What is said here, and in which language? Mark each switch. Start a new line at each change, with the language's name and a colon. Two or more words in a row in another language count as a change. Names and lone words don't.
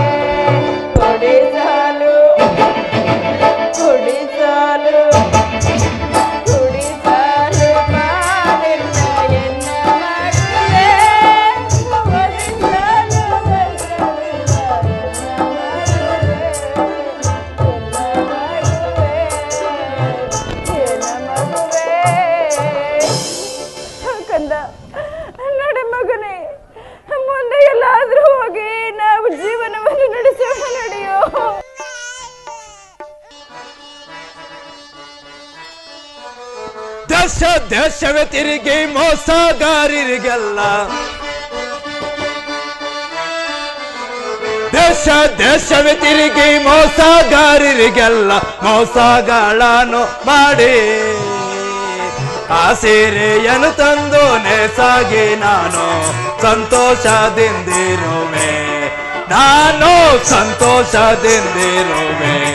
Kannada: ಕುಡಿಸಲು ಕುಡಿಸಲು ಕುಡಿಸಲು ಪಾಲಿಲ್ಲ ಎನ್ನ ಮಗುವೇ, ಒದಿಸಲು ವಸ್ತ್ರವಿಲ್ಲ ಎನ್ನ ಮಗುವೇ. ಕಂದ, ನಡೆ ಮಗನೇ, ಮುಂದೆ ಎಲ್ಲಾದ್ರೂ ಹೋಗಿ ನಾವು ಜೀವನವನ್ನು ನಡೆಸೋಣ, ನಡೆಯೋ. ದೇಶ ದೇಶವೇ ತಿರುಗಿ ಮೋಸಗಾರರಿಗೆಲ್ಲ, ದೇಶ ದೇಶವೇ ತಿರುಗಿ ಮೋಸಗಾರರಿಗೆಲ್ಲ ಮೋಸಗಳನ್ನು ಮಾಡಿ ಆ ಸೀರೆಯನ್ನು ತಂದು ನೇಸಾಗಿ ನಾನು ಸಂತೋಷದಿಂದಿರುವೆ, ನಾನು ಸಂತೋಷದಿಂದಿರುವೆ.